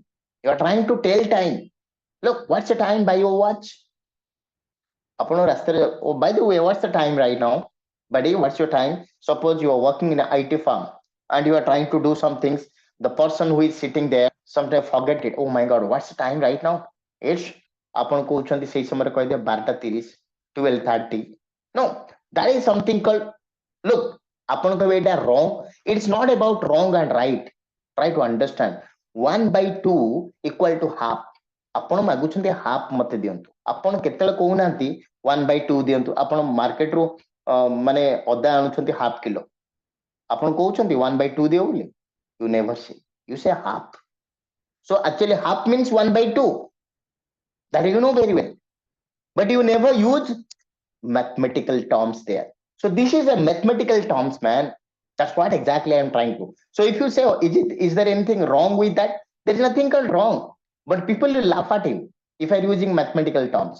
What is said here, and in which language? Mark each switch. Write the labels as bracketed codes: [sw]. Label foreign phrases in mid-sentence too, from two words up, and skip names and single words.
[en] You are trying to tell time. Look, what's the time by your watch? Oh, by the way, what's the time right now? Buddy, what's your time? Suppose you are working in an IT firm and you are trying to do some things. The person who is sitting there sometimes forget it. Oh my God, what's the time right now? [or] It's ଆପଣ କହୁଛନ୍ତି ସେଇ ସମୟରେ କହିଦିଅ 12:30, 12:30. [en] No, that is something called, look, [or] ଆପଣ କହିବେ ଏଇଟା wrong. [en] It's not about wrong and right. Try to understand. 1/2 equal to half. [or] ଆପଣ ମାଗୁଛନ୍ତି ହାଫ ମତେ ଦିଅନ୍ତୁ, ଆପଣ କେତେବେଳେ କହୁନାହାନ୍ତି 1/2 ଦିଅନ୍ତୁ। ଆପଣ ମାର୍କେଟରୁ ମାନେ ଅଦା ଆଣୁଛନ୍ତି ହାଫ କିଲୋ, ଆପଣ କହୁଛନ୍ତି 1/2 ଦିଅ ବୋଲି? [en] You never say, you say half. So actually half means 1/2, that you know very well, but you never use mathematical terms there. So this is a mathematical terms, man. That's what exactly I'm trying to. So if you say, oh, is there anything wrong with that? There is nothing called wrong, but people will laugh at him if I'm using mathematical terms.